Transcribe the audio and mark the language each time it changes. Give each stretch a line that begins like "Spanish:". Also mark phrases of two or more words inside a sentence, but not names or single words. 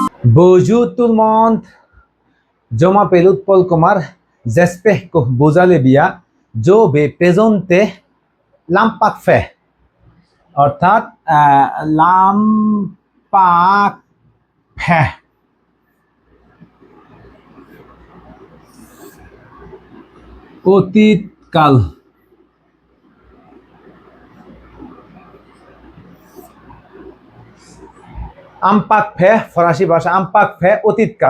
French: Bonjour tout le monde, je m'appelle Paul Kumar. J'espère que vous allez bien. Je vais présenter l'imparfait,
Bangla: অর্থাৎ l'imparfait। অতীতকাল। আমপাকফে ফরাসি ভাষা আমপাকফে অতীতকাল।